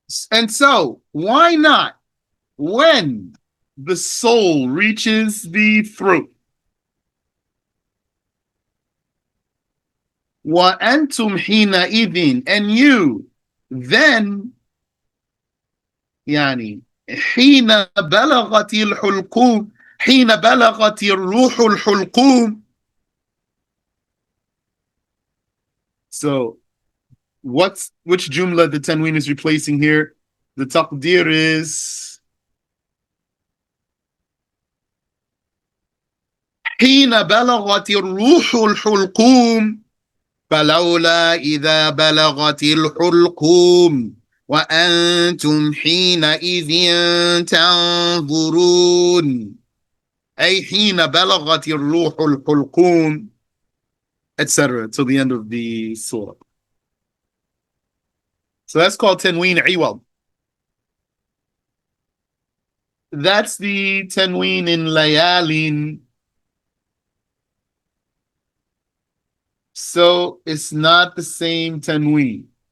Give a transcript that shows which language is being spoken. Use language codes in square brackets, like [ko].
[en] And so, why not, when the soul reaches the throat, [ar] وأنتم حينئذ, [en] and you then, [ar] يعني حين بلغت الحلقوم, حين بلغت الروح الحلقوم. [en] So, which jumla the tanween is replacing here? The taqdir is [ar] حين بلغت الروح الحلقوم فلولا إذا بلغت الحلقوم وأنتم حينئذ تنظرون. أي حين بلغت الروح الحلقوم, etc. [en] till the end of the surah. So that's called Tanween Iwad. That's the Tanween in Layalin. So it's not the same Tanween.